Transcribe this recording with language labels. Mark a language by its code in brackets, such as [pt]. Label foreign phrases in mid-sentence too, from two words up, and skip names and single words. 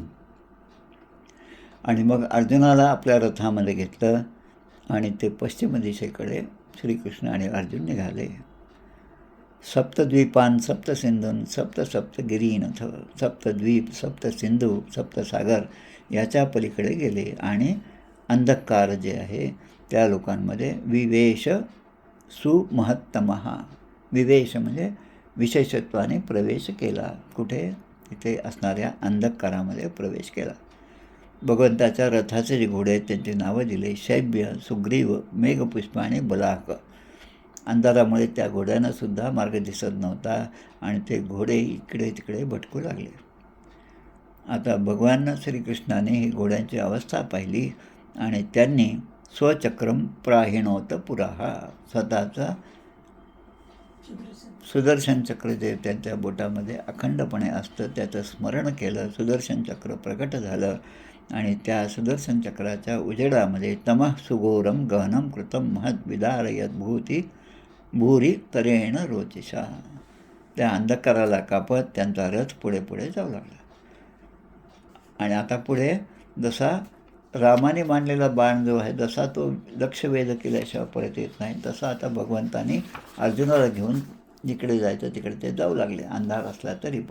[mr] आणि मग अर्जुनाला आपल्या रथामध्ये घेतलं आणि ते पश्चिम दिशेकडे श्रीकृष्ण आणि अर्जुन निघाले. [sa] सप्तद्वीपान सप्तसिंधून सप्तगिरीनथ [mr] सप्तद्वीप सप्तसिंधू सप्तसागर याच्या पलीकडे गेले आणि अंधकार जे आहे त्या लोकांमध्ये [sa] विवेश सुमहत्तमः, [mr] विवेश म्हणजे विशेषत्वाने प्रवेश केला. कुठे? तिथे असणाऱ्या अंधकारामध्ये प्रवेश केला. भगवंताच्या रथाचे जे घोडे आहेत त्यांची नावं दिले शैब्य, सुग्रीव, मेघपुष्प आणि बलाक. अंधारामुळे त्या घोड्यांनासुद्धा मार्ग दिसत नव्हता आणि ते घोडे इकडे तिकडे भटकू लागले. आता भगवान श्रीकृष्णाने ही घोड्यांची अवस्था पाहिली आणि त्यांनी [sa] स्वचक्रम प्राहिणोत पुराहा, [mr] स्वतःचा सुदर्शन चक्र जे त्यांच्या बोटामध्ये अखंडपणे असतं त्याचं स्मरण केलं. सुदर्शन चक्र प्रकट झालं आणि त्या सुदर्शन चक्राच्या उजेडामध्ये [sa] तमः सुघोरम गहनम कृतम महत् विदारयत भूरी तरेण रोचिषा, [mr] त्या अंधकाराला कापत त्यांचा रथ पुढे पुढे जाऊ लागला. आणि आता पुढे जसा रामाने मांडलेला बाण जो आहे जसा तो लक्षवेध केल्याशिवाय परत येत नाही, तसा आता भगवंतानी अर्जुनाला घेऊन जिकडे जायचं तिकडे ते जाऊ लागले, अंधार असला तरी पण.